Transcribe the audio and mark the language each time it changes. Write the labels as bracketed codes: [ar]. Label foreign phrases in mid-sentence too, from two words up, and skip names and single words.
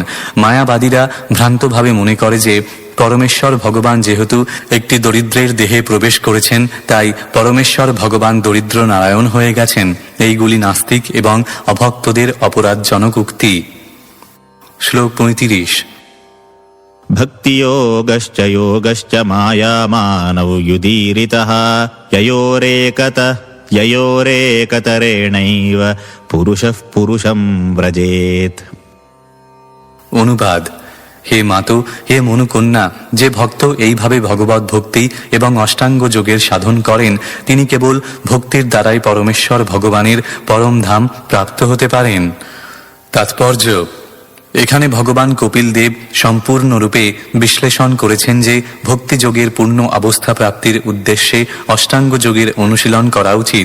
[bn] মায়াবাদীরা ভ্রান্তভাবে মনে করে যে পরমেশ্বর ভগবান যেহেতু একটি দরিদ্রের দেহে প্রবেশ করেছেন তাই পরমেশ্বর ভগবান দরিদ্র নারায়ণ হয়ে গেছেন। এইগুলি নাস্তিক এবং অভক্তদের অপরাধজনক উক্তি। শ্লোক 35। [sa] भक्तियोगश्च योगश्च मायामानौ युदीरितः ययोरेकतरेणैव पुरुषः पुरुषं व्रजेत्। [bn] অনুবাদ: হে মাতো, হে মনুকন্যা, যে ভক্ত এইভাবে ভগবত ভক্তি এবং অষ্টাঙ্গ যোগের সাধন করেন তিনি কেবল ভক্তির দ্বারাই পরমেশ্বর ভগবানের পরম ধাম প্রাপ্ত হতে পারেন। তাৎপর্য: এখানে ভগবান কপিল দেব সম্পূর্ণরূপে বিশ্লেষণ করেছেন যে ভক্তিযোগের পূর্ণ অবস্থা প্রাপ্তির উদ্দেশ্যে অষ্টাঙ্গ যোগের অনুশীলন করা উচিত।